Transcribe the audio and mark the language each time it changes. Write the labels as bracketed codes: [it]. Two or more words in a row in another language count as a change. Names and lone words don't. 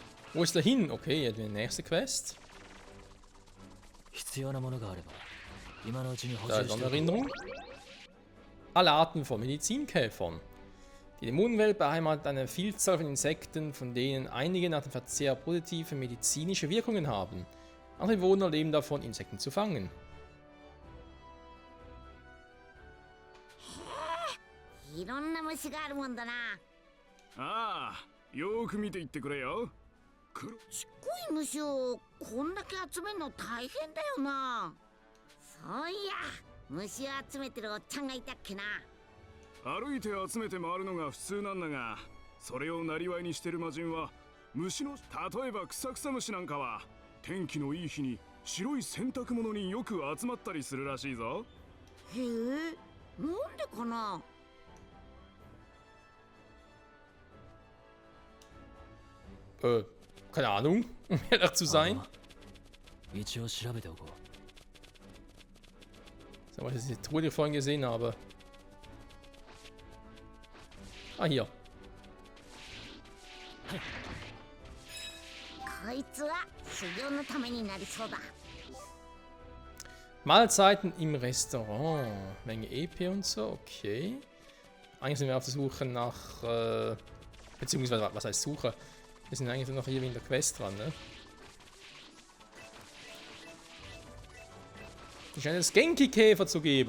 [de] Wo ist er hin? Okay, die nächste Quest. [ja] 必要なものがあれば今のうちに補 [de] Da [ja] 充 [de] ist [ja] し [de] noch [ja] て [de] eine [ja] おこう [de] Erinnerung. Alle Arten von Medizinkäfern. Die Dämonenwelt beheimatet eine Vielzahl von Insekten, von denen einige nach dem Verzehr positive medizinische Wirkungen haben. Andere Bewohner leben davon, Insekten zu fangen. [ja] いろんな虫があるもんだな。ああ、よーく見ていってくれよ。ちっこい虫をこんだけ集めるの大変だよな。そういや、虫を集めてるおっちゃんがいたっけな。歩いて集めて回るのが普通なんだが、それをなりわいにしてる魔人は虫の例えばクサクサムシなんかは天気のいい日に白い洗濯物によく集まったりするらしいぞ。へえ、なんでかな。 [de] Keine Ahnung, um ehrlich zu sein. [ja] ああ一応調べておこう [de] Sag mal, das ist die Truhe, die ich vorhin gesehen habe. Ah, hier. [ja] こいつは修行のためになりそうだ。 [de] Mahlzeiten im Restaurant. Menge EP und so, okay. Eigentlich sind wir auf der Suche nach, beziehungsweise, was heißt Suche? Wir sind eigentlich noch hier in der Quest dran, ne? Es scheint es Genki-Käfer zu geben.